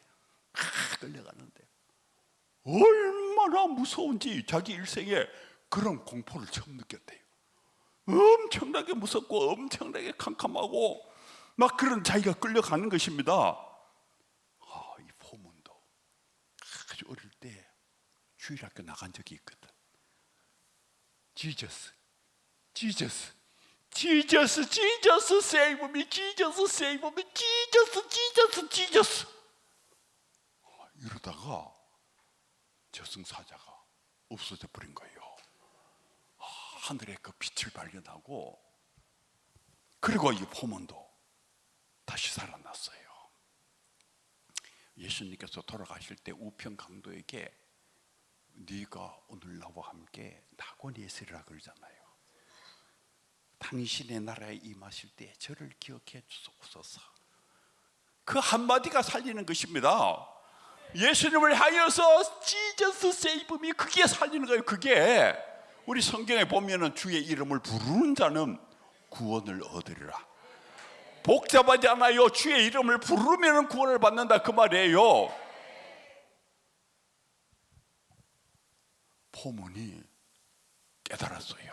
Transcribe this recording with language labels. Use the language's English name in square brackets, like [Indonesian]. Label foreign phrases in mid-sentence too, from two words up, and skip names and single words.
[Korean] 끌려가는데 얼마나 무서운지 자기 일생에 그런 공포를 처음 느꼈대요. 엄청나게 무섭고 엄청나게 캄캄하고 막 그런 자기가 끌려가는 것입니다. 이 포문도 아주 어릴 때 주일학교 나간 적이 있거든. [English] Jesus, Jesus, Jesus, Jesus, save me, Jesus, save me, Jesus, Jesus, Jesus. [Korean] 이러다가 저승사자가 없어져 버린 거예요. 하늘에 그 빛을 발견하고, 그리고 이 포문도 다시 살아났어요. 예수님께서 돌아가실 때 우편 강도에게 네가 오늘 나와 함께 낙원에 있으리라 그러잖아요. 당신의 나라에 임하실 때 저를 기억해 주옵소서. 그 한마디가 살리는 것입니다. 예수님을 하여서 [English] Jesus save me, [Korean] 그게 살리는 거예요. 그게 우리 성경에 보면은 주의 이름을 부르는 자는 구원을 얻으리라. 복잡하지 않아요. 주의 이름을 부르면 구원을 받는다 그 말이에요. 포문이 깨달았어요.